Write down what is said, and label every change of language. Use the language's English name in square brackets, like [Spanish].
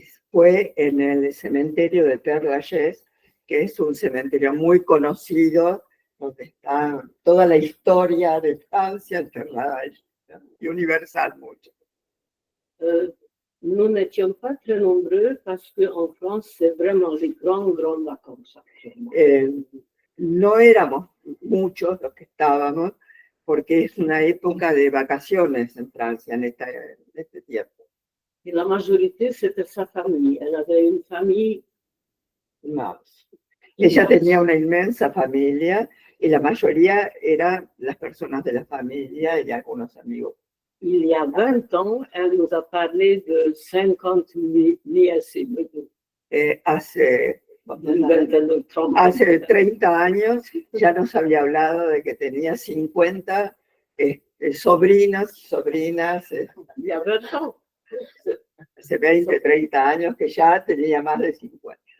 [Spanish] Fue en el cementerio de Père Lachaise, que es un cementerio muy conocido, donde está toda la historia de Francia enterrada y universal mucho. [French] Nous n'étions pas très nombreux parce qu'en France, c'est vraiment les grandes vacances actuellement. [Spanish] No éramos muchos los que estábamos, porque es una época de vacaciones en Francia en este tiempo. [French] Y la majorité, c'était sa famille. Elle avait une famille. [Spanish] No. Ella tenía una inmensa familia y la mayoría eran las personas de la familia y algunos amigos. [French] Il y a 20 ans, elle nous a parlé de 50 nièces et neveux. [Spanish] Hace 30 años ya nos había hablado de que tenía 50 sobrinos, sobrinas. [French] Il y a 20 ans. [Spanish] Hace 20, 30 años que ya tenía más de 50.